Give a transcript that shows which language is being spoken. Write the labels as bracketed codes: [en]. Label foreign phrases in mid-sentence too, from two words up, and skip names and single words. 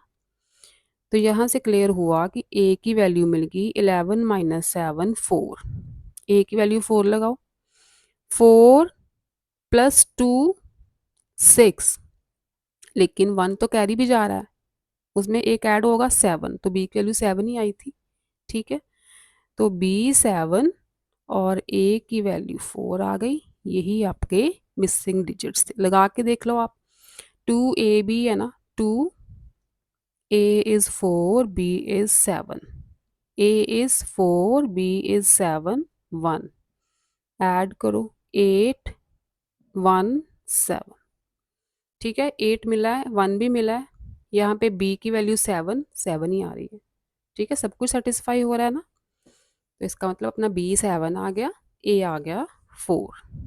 [hi] तो यहाँ से क्लियर हुआ कि a की वैल्यू मिल गई 11 - 7 4, a की वैल्यू 4 लगाओ, 4 + 2 6, लेकिन 1 तो कैरी भी जा रहा है, उसमें एक ऐड होगा 7, तो b की वैल्यू 7 ही आई थी, ठीक है। तो b 7 और a की वैल्यू 4 आ गई, यही आपके [en] missing digits [hi] थे, लगा के देख लो आप। 2ab है ना, 2, [en] a is 4, b is 7, a is 4, b is 7, 1, [hi] ऐड करो 8 1 7, ठीक है, 8 मिला है, 1 भी मिला है, यहाँ पे b की वैल्यू 7 7 ही आ रही है, ठीक है, सब कुछ सेटिस्फाई हो रहा है ना। तो इसका मतलब अपना b 7 आ गया, a आ गया 4।